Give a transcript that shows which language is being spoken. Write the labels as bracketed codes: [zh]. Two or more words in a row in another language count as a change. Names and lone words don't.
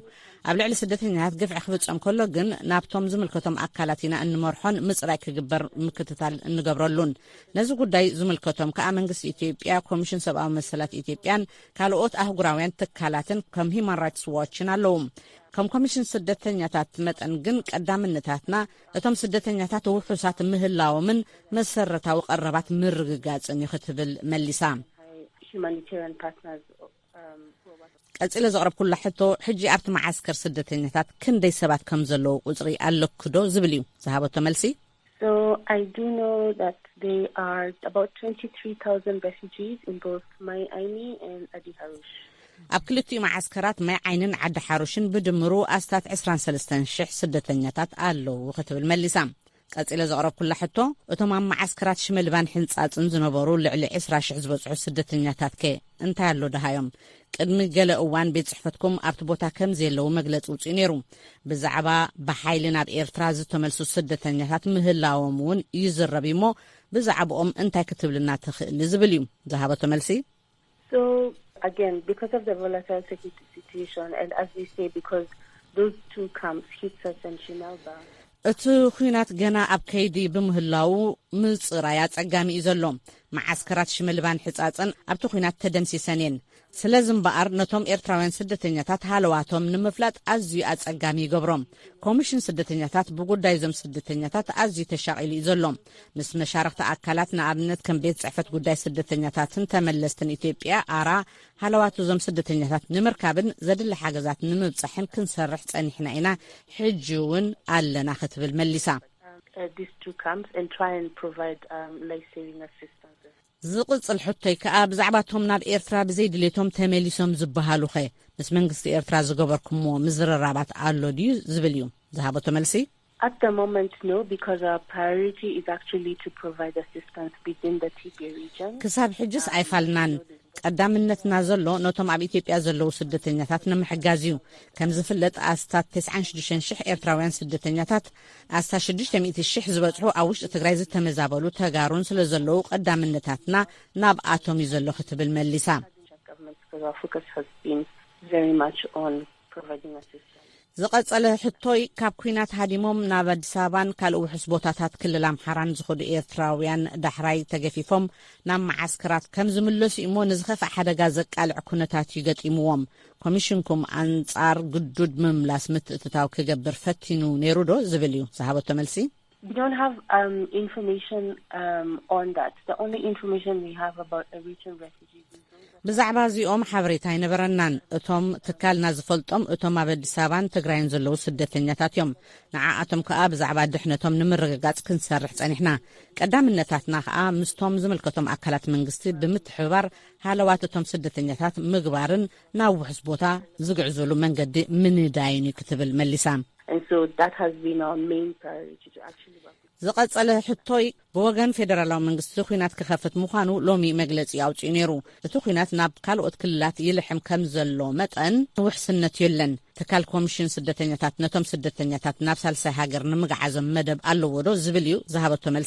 [ti] ኣብ ልዕሊ ስደተኛታት ግፍዒ ክፍጸም ከሎ ግን ናብቶም ዝምልከቶም ኣካላት ኢና እንመርሖን ምጽራይ ክግበር ምክትታል እንገብረሉን ነዚ ጉዳይ ዝምልከቶም ከዓ መንግስቲ ኢትዮጵያ ኮሚሽን ሰብኣዊ መሰላት ኢትዮጵያን ካልኦት ኣህጉራውያን ትካላትን ከም ሂማን ራይትስ ዋችን ኣለዉ ከም ኮሚሽን ስደተኛታት መጠን ግን ቀዳምነታትና እቶም ስደተኛታት ውሑሳት ምህላዎምን መሰረታዊ ቀረባት ምርግጋጽን ይኽትብል መሊሳ [en] humanitarian partners. [ti] ቀጽለ ዘቕረብኩላ ሕቶ ሕጂ ኣብቲ ማዓስከር ስደተኛታት ክንደይ ሰባት ከም ዘለዉ ቁጽሪ ኣለክዶ ዝብል እዩ ዝሃበቶ መልሲ [en] So I do know that there are about 23,000 refugees in both Mai Aini and Adi Harush. [ti] ኣብ ክልቲኡ ማዓስከራት ማይ ዓይንን ዓዲ ሓሩሽን ብድምሩ ኣስታት 23,000 ስደተኛታት ኣለዉ ክትብል መሊሳ ቀጽለ ዘቕረብኩላ ሕቶ እቶም ኣብ ማዓስከራት ሽመልባን ሕንጻጽን ዝነበሩ ልዕሊ 20,000 ዝበጽሑ ስደተኛታት እንታይ ኣሎ ድሃዮም ቅድሚ ገለ እዋን ቤት ጽሕፈትኩም ኣብቲ ቦታ ከም ዘለዉ መግለፂ ውፅኡ ነይሩ ብዛዕባ ብሓይሊ ናብ ኤርትራ ዝተመልሱ ስደተኛታት ምህላዎም እውን ይዝረብ እሞ ብዛዕባኦም እንታይ ክትብልና ትኽእል ዝብል እዩ ዝሃበቶ መልሲ [en] So again, because of the volatile security situation, and as we say, because those two camps, Hitsas and Shimalba, [ti] እቲ ኩናት ገና ኣብ ከይዲ ብምህላው ምጽራይ ኣጸጋሚ እዩ ዘሎ ማዓስከራት ሽመልባን ሕጻጽን ኣብቲ ኩናት ተደምሲሰን እየን ስለዚ እምበኣር ነቶም ኤርትራውያን ስደተኛታት ሃለዋቶም ንምፍላጥ ኣዝዩ ኣጸጋሚ ይገብሮም ኮሚሽን ስደተኛታት ብጉዳይ ዞም ስደተኛታት ኣዝዩ ተሻቒሉ እዩ ዘሎ ምስ መሻርክቲ ኣካላት ንኣብነት ከም ቤት ጽሕፈት ጉዳይ ስደተኛታትን ተመለስትን ኢትዮጵያ ኣራ ሃለዋቱ ዞም ስደተኛታት ንምርካብን ዘድሊ ሓገዛት ንምብጻሕን ክንሰርሕ ጸኒሕና ኢና ሕጂ እውን ኣለና ክትብል መሊሳ [en] these two camps and try and provide life-saving assistance. [ti] ዝቕጽል ሕቶይ ከዓ ብዛዕባቶም ናብ ኤርትራ ብዘይድሌቶም ተመሊሶም ዝበሃሉ ኸ ምስ መንግስቲ ኤርትራ ዝገበርኩሞ ምዝርራባት ኣሎ ድዩ ዝብል እዩ ዝሃበቶ መልሲ [en] At the moment, no, because our priority is actually to provide assistance within the TP region. [ti] ክሳብ ሕጅስ ኣይፋልናን ቀዳምነትና ዘሎ ነቶም ኣብ ኢትዮጵያ ዘለዉ ስደተኛታት ንምሕጋዝ እዩ ከም ዝፍለጥ ኣስታት 96,000 ኤርትራውያን ስደተኛታት ኣስታት 600,000 ዝበጽሑ ኣብ ውሽጢ ትግራይ ዝተመዛበሉ ተጋሩን ስለ ዘለዉ ቀዳምነታትና ናብ ኣቶም እዩ ዘሎ ክትብል መሊሳ ዝቐጸለ ሕቶይ ካብ ኩናት ሃዲሞም ናብ ኣዲስ አበባን ካልእ ውሕስ ቦታታት ክልል ኣምሓራን ዝኸዱ ኤርትራውያን ዳሕራይ ተገፊፎም ናብ መዓስከራት ከም ዝምለሱ እሞ ንዝኸፍእ ሓደጋ ዘቃልዕ ኩነታት ይገጢምዎም ኮሚሽንኩም ኣንጻር ግዱድ ምምላስ ምትእትታው ክገብር ፈቲኑ ነይሩ ዶ ዝብል እዩ ዝሃበቶ መልሲ [en] We don't have information on that. The only information we have about Eritrean refugees [ti] ብዛዕባ እዚኦም ሓበሬታ ይነበረናን እቶም ትካልና ዝፈልጦም እቶም ኣብ ኣዲስ አበባን ትግራይን ዘለዉ ስደተኛታት እዮም ንዓኣቶም ከዓ ብዛዕባ ድሕነቶም ንምርግጋጽ ክንሰርሕ ጸኒሕና ቀዳምነታትና ከዓ ምስቶም ዝምልከቶም ኣካላት መንግስቲ ብምትሕብባር ሃለዋት እቶም ስደተኛታት ምግባርን ናብ ውሕስ ቦታ ዝግዕዘሉ መንገዲ ምንዳይን ክትብል መሊሳ [en] and so that has been our main priority to actually work [ti] ዝቐጸለ ሕቶይ ብወገን ፌደራላዊ መንግስቲ ኩናት ክኸፍት ምዃኑ ሎሚ መግለጺ ኣውጪኡ ነይሩ እቲ ኩናት ናብ ካልኦት ክልላት ይልሕም ከም ዘሎ መጠን ውሕስነት የለን ትካል ኮሚሽን ስደተኛታት ነቶም ስደተኛታት ናብ ሳልሳይ ሃገር ንምግዓዞም መደብ ኣለዎ ዶ ዝብል እዩ ዝሃበቶ መልሲ